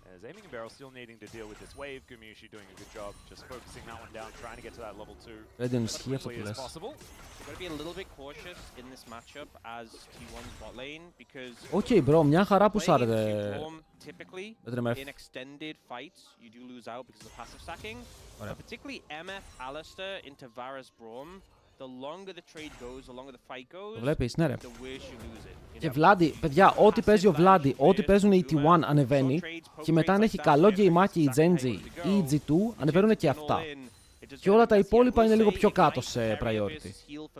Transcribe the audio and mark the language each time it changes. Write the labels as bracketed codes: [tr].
[en] Aiming and barrel still needing to deal with this wave. Gumushi doing a good job, just focusing that one down, trying to get to that level 2 as possible. Gotta be a little bit cautious in this matchup as T1's bot lane because. [el] Okay, bro, μια χαρά που σάρετε. [en] Typically, in extended fights, you do lose out because of the passive stacking. But particularly MF Alistair into Varus Braum. The longer the trade goes, the longer the fight goes, the worse you lose it. [el] Και Βλάντι, παιδιά, ό,τι παίζει ο Βλάντι, ό,τι παίζουν οι T1 ανεβαίνει και μετά αν έχει καλό γκέιμάκι η Genji ή η G2, ανεβαίνουν και αυτά. Και όλα τα υπόλοιπα είναι λίγο πιο κάτω σε priority.